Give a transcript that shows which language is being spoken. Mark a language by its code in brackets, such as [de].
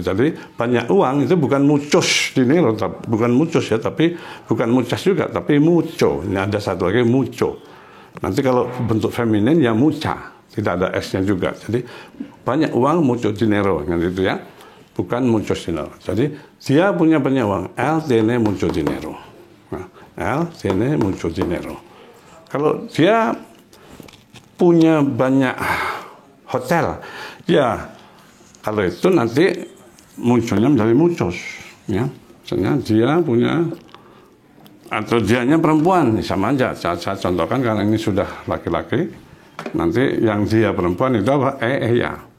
[id] Jadi banyak uang itu bukan muchos dinero, bukan muchos ya, tapi bukan muchas juga, tapi mucho. Ini ada satu lagi mucho. Nanti kalau bentuk feminin ya mucha, tidak ada s-nya juga. Jadi banyak uang [es] mucho dinero [id] gitu ya. Bukan [es] muchos dinero. [id] Jadi dia punya banyak uang. [es] Él tiene mucho dinero. Nah, él tiene mucho dinero. [id] Kalau dia punya banyak hotel, ya kalau itu nanti munculnya menjadi muchos, ya. Misalnya dia punya atau dianya perempuan, sama aja. Saya contohkan karena ini sudah laki-laki. Nanti yang dia perempuan itu apa? Ella.